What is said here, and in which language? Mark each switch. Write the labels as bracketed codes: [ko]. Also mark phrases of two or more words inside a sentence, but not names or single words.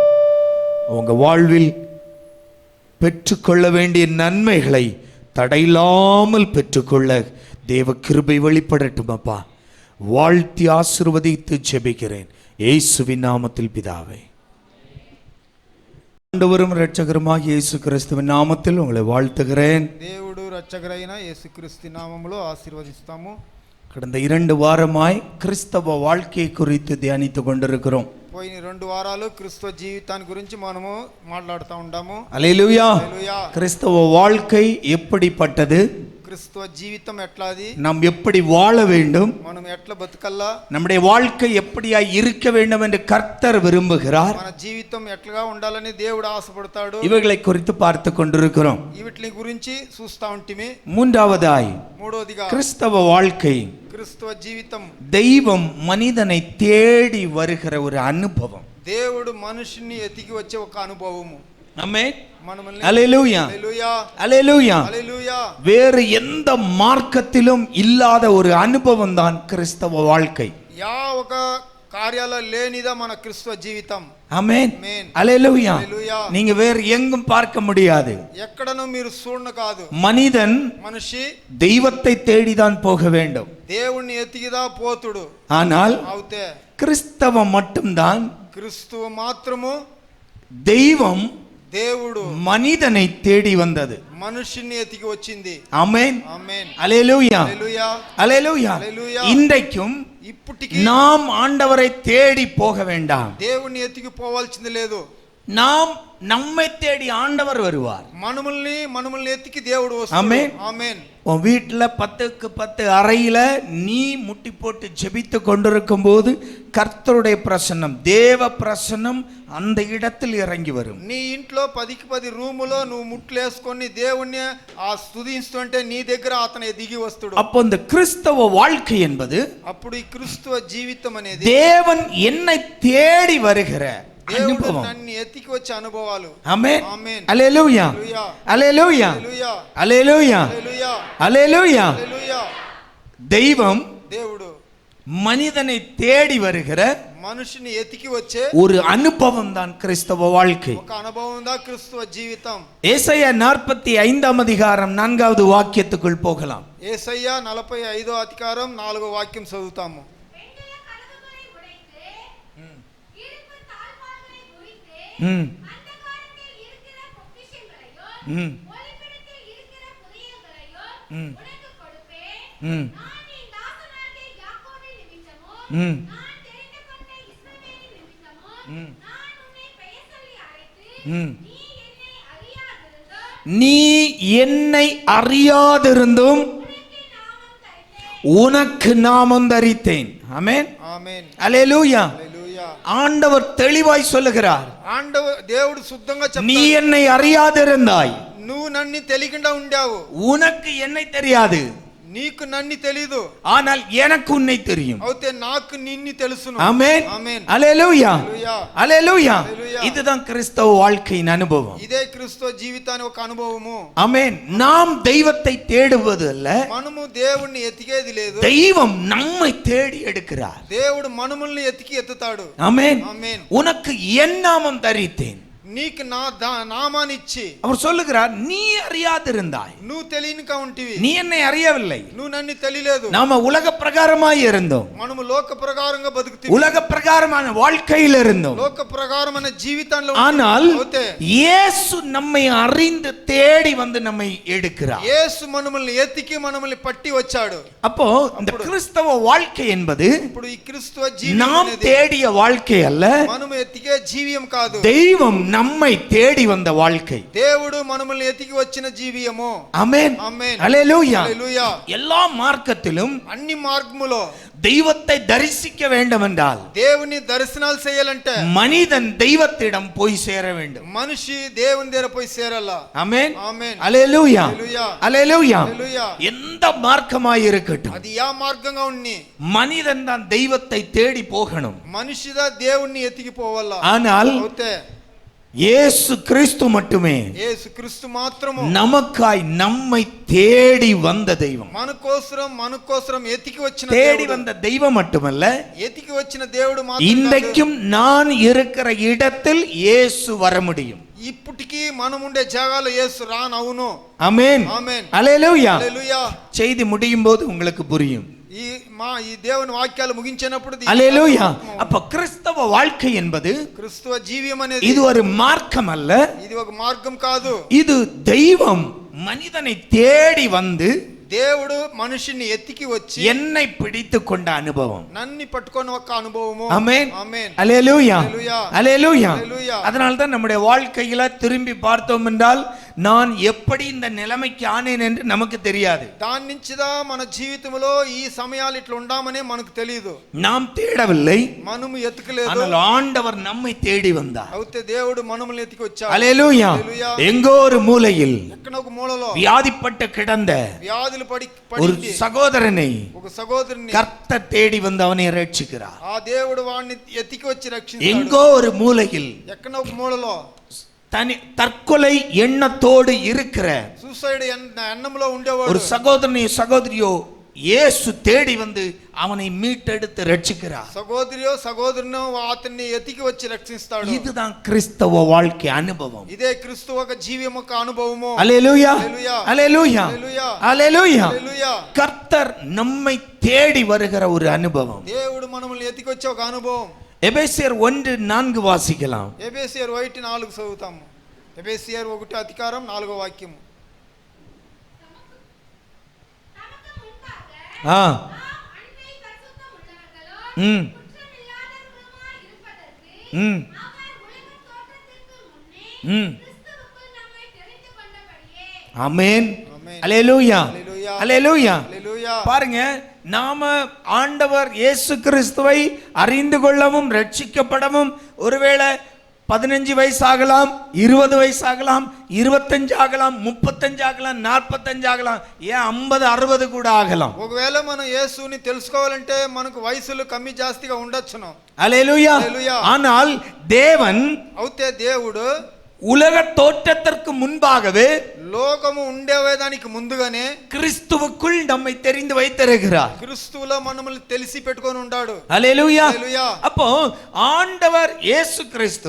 [ta] உங்க வாழ்வில் பெற்றுக்கொள்ள வேண்டிய நன்மைகளை தடையில்லாமல் பெற்றுக்கொள்ள தேவ கிருபை வெளிப்படட்டும் அப்பா. வாழ்த்தி ஆசீர்வதித்து ஜெபிக்கிறேன் இயேசுவின் நாமத்தில் பிதாவே. ஆண்டவரும் இரட்சகருமாகிய இயேசு கிறிஸ்துவின் நாமத்தில் உங்களை வாழ்த்துகிறேன். [te] దేవుడు రక్షకుడైన యేసుక్రీస్తు నామములో ఆశీర్వదిస్తాము. [ta] கடந்த 2 வாரமாய் கிறிஸ்தவ வாழ்க்கையை குறித்து தியானித்து கொண்டிருக்கிறோம். [te] పోయిన 2 వారాలు క్రిస్తవ జీవితాన్ని గురించి మనము మాట్లాడుతూ ఉంటాము. [ta] அல்லேலூயா. [te] హల్లెలూయా. [ta] கிறிஸ்தவ வாழ்க்கை எப்படிப்பட்டது? [te] క్రిస్తవ జీవితం ఎట్లాది, [ta] நாம் எப்படி வாழ வேண்டும், [te] మనం ఎట్లా బతకల్లా, [ta] நம்முடைய வாழ்க்கை எப்படியா இருக்க வேண்டும் என்று கர்த்தர் விரும்புகிறார். [te] మన జీవితం ఎట్లా ఉండాలని దేవుడు ఆశపడతాడు. [ta] இவைகளை குறித்து பார்த்து கொண்டிருக்கிறோம். [te] వీటి గురించి చూస్తా ఉంటిమి. [ta] மூன்றாவதாய் [te] మూడోదిగా [ta] கிறிஸ்தவ வாழ்க்கை, [te] క్రిస్తవ జీవితం, [ta] தெய்வம் மனிதனை தேடி வருகிற ஒரு அனுபவம். [te] దేవుడు మనిషిని ఎతికి వచ్చే ఒక అనుభవము. [ta] ஆமென். [te] మనల్ని [ta] அல்லேலூயா, [te] హల్లెలూయా, [ta] அல்லேலூயா. [te] హల్లెలూయా. [ta] வேறு எந்த மார்க்கத்திலும் இல்லாத ஒரு அனுபவம் தான் கிறிஸ்தவ வாழ்க்கை. [te] యా ఒక కార్యాలలో లేనిదా మన క్రిస్తవ జీవితం. [ta] ஆமென், [te] ఆమేన్, [ta] அல்லேலூயா. [te] హల్లెలూయా. [ta] நீங்க வேறு எங்கும் பார்க்க முடியாது. [te] ఎక్కడనూ మీరు చూడను కాదు. [ta] மனிதன் [te] మనిషి [ta] தெய்வத்தை தேடிதான் போக வேண்டும். [te] దేవుణ్ణి ఎతికిదా పోతుడు. [ta] ஆனால் [te] అవుతే [ta] கிறிஸ்தவம் மட்டும்தான், [te] క్రిస్తువ మాత్రము, [ta] தெய்வம் [te] దేవుడు [ta] மனிதனை தேடி வந்தது. [te] మనిషిని ఎతికి వచ్చింది. [ta] ஆமென், [te] ఆమేన్, [ta] அல்லேலூயா, [te] హల్లెలూయా, [ta] அல்லேலூயா. [te] హల్లెలూయా. [ta] இன்றைக்கும் [te] ఇప్పటికి [ta] நாம் ஆண்டவரை தேடி போக வேண்டாம். [te] దేవుణ్ణి ఎతికి పోవాల్సింది లేదు. [ta] நாம் நம்மை தேடி ஆண்டவர் வருவார். [te] మనముల్ని ఎతికి దేవుడు వస్తాడు. [ta] ஆமென். [te] ఆమేన్. [ta] உன் வீட்டில் 10க்கு 10 அறையில நீ முட்டி போட்டு ஜெபித்து கொண்டிருக்கும் போது கர்த்தருடைய பிரசன்னம், தேவ பிரசன்னம் அந்த இடத்தில் இறங்கி வரும். [te] నీ ఇంట్లో 10కి 10 రూములో నువ్వు ముట్లేసుకొని దేవుణ్ణి ఆ స్తుతిస్తుంటే నీ దగ్గర అతను దిగి వస్తాడు. [ta] அப்போ இந்த கிறிஸ்தவ வாழ்க்கை என்பது [te] అప్పుడు ఈ క్రిస్తువ జీవితం అనేది [ta] தேவன் என்னை தேடி வருகிற [te] దేవుడు అనుభవం. నన్ను ఎతికి వచ్చే అనుభవాలు. [ta] ஆமென், [te] ఆమేన్, [ta] அல்லேலூயா, [te] హల్లెలూయా, [ta] அல்லேலூயா, [te] హల్లెలూయా, [ta] அல்லேலூயா, [te] హల్లెలూయా, [ta] அல்லேலூயா. [te] హల్లెలూయా. [ta] தெய்வம் [te] దేవుడు [ta] மனிதனை தேடி வருகிற [te] మనిషిని ఎతికి వచ్చే [ta] ஒரு அனுபவம் தான் கிறிஸ்தவ வாழ்க்கை. [te] ఒక అనుభవం దా క్రిస్తువ జీవితం. [ta] ஏசாயா 45 அதிகாரம் 4வது வாக்கியத்துக்குள் போகலாம். [te] యేసయ్య 45వ అధికారం 4వ వాక్యం చదువుతాము. ம், ம், ம், ம், ம், ம். [ta] நீ என்னை அறியாதிருந்தும் உனக்கு நாமம் தரித்தேன். ஆமென், [te] ఆమేన్, [ta] அல்லேலூயா. [te] హల్లెలూయా. [ta] ஆண்டவர் தெளிவாய் சொல்லுகிறார், [te] దేవుడు శుద్ధంగా [ta] நீ [te] చెప్తాడు. [ta] என்னை அறியாதிருந்தாய், [te] నువ్వు నన్ను తెలియకుండా ఉండావు. [ta] உனக்கு என்னை தெரியாது, [te] నీకు నన్ను తెలీదు, [ta] ஆனால் எனக்கு உன்னை தெரியும். [te] అయితే నాకు నిన్ను తెలుసును. [ta] ஆமென், [te] ఆమేన్, [ta] அல்லேலூயா, [te] హల్లెలూయా, [ta] அல்லேலூயா. [te] హల్లెలూయా. [ta] இதுதான் கிறிஸ்தவ வாழ்க்கையின் அனுபவம். [te] ఇదే క్రిస్తు జీవితాన్ని ఒక అనుభవము. [ta] ஆமென். நாம் தெய்வத்தை தேடுவது அல்ல, [te] మనము దేవుణ్ణి ఎతికేది లేదు. [ta] தெய்வம் நம்மை தேடி எடுக்கிறார். [te] దేవుడు మనముల్ని ఎతికి ఎత్తుతాడు. [ta] ஆமென். [te] ఆమేన్. [ta] உனக்கு என் நாமம் தரித்தேன். [te] నీకు నా నామాన్ని ఇచ్చి [ta] அவர் சொல்லுகிறார், நீ அறியாதிருந்தாய், [te] నువ్వు తెలియనిగా ఉంటివి, [ta] நீ என்னை அறியவில்லை. [te] నువ్వు నన్ను తెలియలేదు. [ta] நாம உலக பிரகாரமாய் இருந்தோம், [te] మనము లోక ప్రకారంగా బతుకుతీ, [ta] உலக பிரகாரமான வாழ்க்கையில் இருந்தோம். [te] లోక ప్రకారమైన జీవితంలో [ta] ஆனால் [te] అవుతే [ta] இயேசு நம்மை அறிந்து தேடி வந்து நம்மை எடுக்கிறார். [te] యేసు మనల్ని ఎతికి మనల్ని పట్టి వచ్చాడు. [ta] அப்போ இந்த கிறிஸ்தவ வாழ்க்கை என்பது [te] ఇప్పుడు ఈ క్రిస్తువ జీవితం [ta] நாம் [te] అనేది [ta] தேடிய வாழ்க்கை அல்ல, [te] మనము ఎతికే జీవియం కాదు. [ta] தெய்வம் நம்மை தேடி வந்த வாழ்க்கை. [te] దేవుడు మనల్ని ఎతికి వచ్చిన జీవియము. [ta] ஆமென், [te] ఆమేన్, [ta] அல்லேலூயா. [te] హల్లెలూయా. [ta] எல்லா மார்க்கத்திலும் [te] అన్ని మార్గములో [ta] தெய்வத்தை தரிசிக்க வேண்டும் என்றால் [te] దేవుని దర్శనాలు చేయాలంటే [ta] மனிதன் தெய்வத்திடம் போய் சேர வேண்டும். [te] మనిషి దేవుని దగ్గర పోయి చేరాలా. [ta] ஆமென், [te] ఆమేన్, [ta] அல்லேலூயா, [te] హల్లెలూయా, [ta] அல்லேலூயா. [te] హల్లెలూయా. [ta] எந்த மார்க்கமாய் இருக்கட்டும், [te] అది యా మార్గంగా ఉన్ని [ta] மனிதன் தான் தெய்வத்தை தேடி போகணும். [te] మనిషిదా దేవుణ్ణి ఎతికి పోవాలా. [ta] ஆனால் [te] అవుతే [ta] இயேசு கிறிஸ்து மட்டுமே [te] యేసు క్రీస్తు మాత్రము [ta] நமக்காய் நம்மை தேடி வந்த தெய்வம். [te] మన కోసం ఎతికి వచ్చిన [ta] தேடி [te] దేవుడు. [ta] வந்த தெய்வம் மட்டுமல்ல, [te] ఎతికి వచ్చిన దేవుడు మాత్రం కాదు. [ta] இன்றைக்கும் நான் இருக்கிற இடத்தில் இயேசு வர முடியும். [te] ఇప్పటికీ మనం ఉండే జాగాలో యేసు రానవును. [ta] ஆமென், [te] ఆమేన్, [ta] அல்லேலூயா. [te] హల్లెలూయా. [ta] செய்தி முடியும் போது உங்களுக்கு புரியும். [te] ఈ దేవుని వాక్యాలు ముగించినప్పుడు [ta] அல்லேலூயா. அப்ப கிறிஸ்தவ வாழ்க்கை என்பது [te] క్రిస్తువ జీవియం అనేది [ta] இது ஒரு மார்க்கம் அல்ல, [te] ఇది ఒక మార్గం కాదు. [ta] இது தெய்வம் மனிதனை தேடி வந்து [te] దేవుడు మనిషిని ఎత్తికి వచ్చి [ta] என்னை பிடித்து கொண்ட அனுபவம். [te] నన్ను పట్టుకొని ఒక అనుభవము. [ta] ஆமென். [te] ఆమేన్. [ta] அல்லேலூயா. அல்லேலூயா. அல்லேலூயா. அல்லேலூயா. அதனால தான் நம்முடைய வாழ்க்கையில திரும்பி பார்த்தோம் என்றால் நான் எப்படி இந்த நிலைமைக்கு ஆனேன் என்று நமக்கு தெரியாது. [te] దాని నుంచి దా మన జీవితంలో ఈ సమయాలు ఇట్లా ఉండామనే మనకు తెలియదు. [ta] நாம் தேடவில்லை, [te] మనము ఎత్తుకలేదు. [ta] ஆனால் ఆண்டவர் நம்மை தேடி வந்தார். [te] అయితే దేవుడు మనల్ని ఎత్తికి వచ్చాడు. [ta] அல்லேலூயா. அல்லேலூயா. எங்கோ ஒரு மூலையில் [te] ఎక్కడ ఒక మూలలో [ta] வியாதிப்பட்டு கிடந்த [te] వ్యాధులు [ta] ஒரு [te] పడి [ta] சகோதரனை [te] ఒక సహోదరుని [ta] கர்த்தர் தேடி வந்து அவனை ரட்சிக்கிறார். [te] ఆ దేవుడు వాడిని ఎత్తికి వచ్చి రక్షించాడు. [ta] எங்கோ ஒரு மூலையில் [te] ఎక్కడ ఒక మూలలో [ta] தற்கொலை எண்ணத்தோடு இருக்கிற [te] సూసైడ్ ఎన్నములో ఉండేవాడు [ta] ஒரு சகோதரியோ இயேசு தேடி வந்து அவனை மீட்டெடுத்து ரட்சிக்கிறார். [te] సహోదరియో సహోదరునో అతన్ని ఎత్తికి వచ్చి రక్షిస్తాడు. [ta] இதுதான் கிறிஸ்தவ வாழ்க்கை அனுபவம். [te] ఇదే క్రీస్తు ఒక జీవం యొక్క అనుభవము. [ta] அல்லேலூயா. அல்லேலூயா. அல்லேலூயா. அல்லேலூயா. அல்லேலூயா. அல்லேலூயா. கர்த்தர் நம்மை தேடி வருகிற ஒரு அனுபவம். [te] దేవుడు మనల్ని ఎత్తికి వచ్చే ఒక అనుభవం. [ta] எபேசியர் 1:4 வாசிக்கலாம். [te] ఎబేసియర్ 1:4 చదువుతాము. ఎబేసియర్ 1:4 వాక్యము. [ta] ஆ ம் ம் ம் ஆமென். அல்லேலூயா. அல்லேலூயா. அல்லேலூயா. அல்லேலூயா. பாருங்க, நாம ஆண்டவர் இயேசு கிறிஸ்துவை அறிந்து கொள்ளவும் ரட்சிக்கப்படவும் ஒருவேளை 15 வயசாகலாம், 20 வயசாகலாம், 25 ஆகலாம், 35 ஆகலாம், 45 ஆகலாம், ஏன் 50 60 கூட ஆகலாம். [te] ఒకవేళ మనం యేసుని తెలుసుకోవాలంటే మనకు వయసులు కమ్మి జాస్తిగా ఉండొచ్చును. [ta] அல்லேலூயா. அல்லேலூயா. ஆனால் தேவன் [te] అయితే దేవుడు [ta] உலக தோற்றத்திற்கு முன்பாகவே [te] లోకము ఉండేదానికి ముందుగానే [ta] கிறிஸ்துவுக்குள் நம்மை தெரிந்து வைத்திருக்கிறார். [te] క్రీస్తులో మనల్ని తెలిసి పెట్టుకొని ఉన్నాడు. [ta] அல்லேலூயா. அல்லேலூயா. அப்போ ஆண்டவர் இயேசு கிறிஸ்து